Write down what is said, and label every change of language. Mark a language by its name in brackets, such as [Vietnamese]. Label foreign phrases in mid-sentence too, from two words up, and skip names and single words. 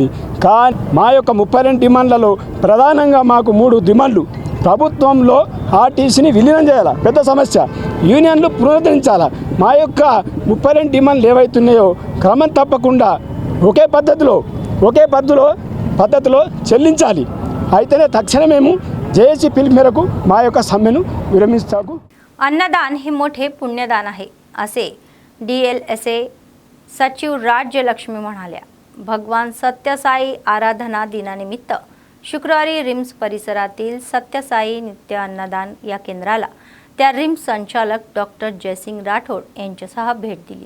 [Telugu] కానీ మా యొక్క 32 డిమాండ్లలో ప్రధానంగా మాకు 3 డిమాండ్లు ప్రభుత్వంలో ఆర్టీసీని విలీనం చేయాలా, పెద్ద సమస్య. యూనియన్లు పునరుద్ధరించాలా. మా యొక్క 32 డిమాండ్లు ఏవైతున్నాయో క్రమం తప్పకుండా ఒకే పద్ధతిలో చెల్లించాలి. అయితేనే తక్షణమే మేము జేఏసీ పిలుపు మేరకు మా యొక్క సమ్మెను విరమిస్తాము. [Marathi] अन्नदान हे मोठे पुण्यदान आहे असे DLSA सचिव राज्यलक्ष्मी म्हणाल्या. भगवान सत्यसाई आराधना दिनानिमित्त शुक्रवारी रिम्स परिसरातील सत्यसाई नित्य अन्नदान या केंद्राला त्या रिम्स संचालक डॉक्टर जयसिंग राठोड यांच्यासह भेट दिली.